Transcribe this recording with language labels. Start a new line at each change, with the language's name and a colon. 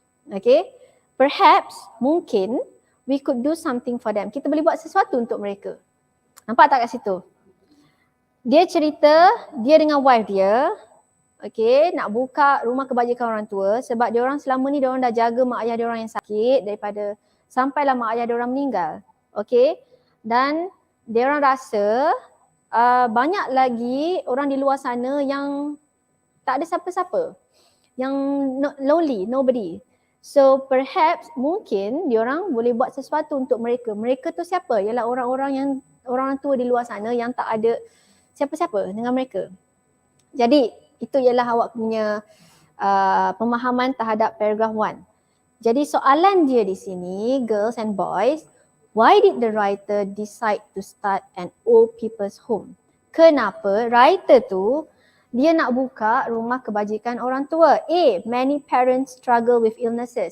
English: Okay, perhaps,
Malay: mungkin,
English: we could do something for them.
Malay: Kita boleh buat sesuatu untuk mereka. Nampak tak kat situ? Dia cerita, dia dengan wife dia, okay, nak buka rumah kebajikan orang tua sebab dia orang selama ni dia orang dah jaga mak ayah dia orang yang sakit daripada sampailah mak ayah dia orang meninggal. Okay, dan dia orang rasa banyak lagi orang di luar sana yang tak ada siapa-siapa, yang
English: lonely, nobody. So perhaps
Malay: mungkin diorang boleh buat sesuatu untuk mereka. Mereka tu siapa? Ialah orang-orang tua di luar sana yang tak ada siapa-siapa dengan mereka. Jadi itu ialah awak punya pemahaman terhadap paragraph 1. Jadi soalan dia di sini,
English: girls and boys, why did the writer decide to start an old people's home?
Malay: Kenapa writer tu dia nak buka rumah kebajikan orang tua?
English: A, many parents struggle with illnesses.